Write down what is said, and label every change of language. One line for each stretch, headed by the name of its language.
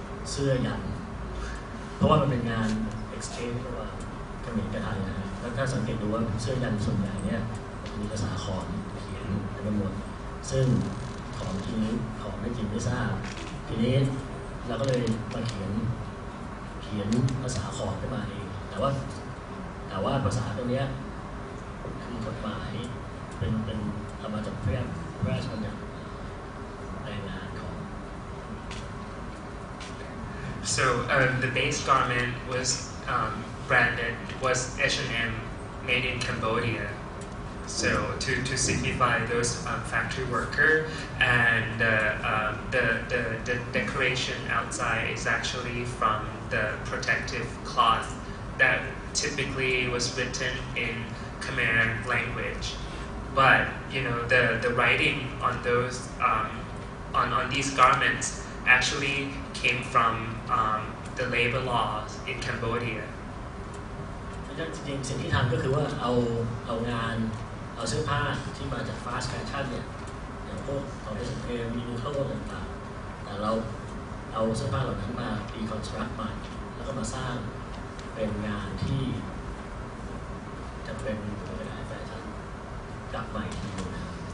Thai: เสื้อยันเพราะว่ามันเป็นงาน exchange ระหว่างเขมรกับไทยนะฮะแล้วถ้าสังเกตดูว่าเสื้อยันส่วนใหญ่เนี่ยมีภาษาขอมเขียนไปหมดซึ่งของจริงของไม่จริงไม่ทราบทีนี้เราก็เลยมาเขียนภาษาขอมขึ้นมาเองแต่ว่าภาษาตรงนี้คือกฎหมายเป็นเอามาจากพระราชบัญญัติแรงงานของ
English: So the base garment was branded was H&M made in Cambodia. So to signify those factory worker, and the decoration outside is actually from the protective cloth that typically was written in Khmer language. But you know the writing on those on these garments actually came from the labor laws in Cambodia.
Thai: จริงๆสิ่งที่ทำก็คือว่าเอางานเอาเสื้อผ้าที่มาจาก fast fashion เนี่ยอย่างพวกของ H&M มีข้อมูลต่างๆแต่เราเอาเสื้อผ้าเหล่านั้นมา deconstruct ใหม่แล้วก็มาสร้างเป็นงานที่จะเป็นแฟชั่นกลับใหม่ทีนึงนะ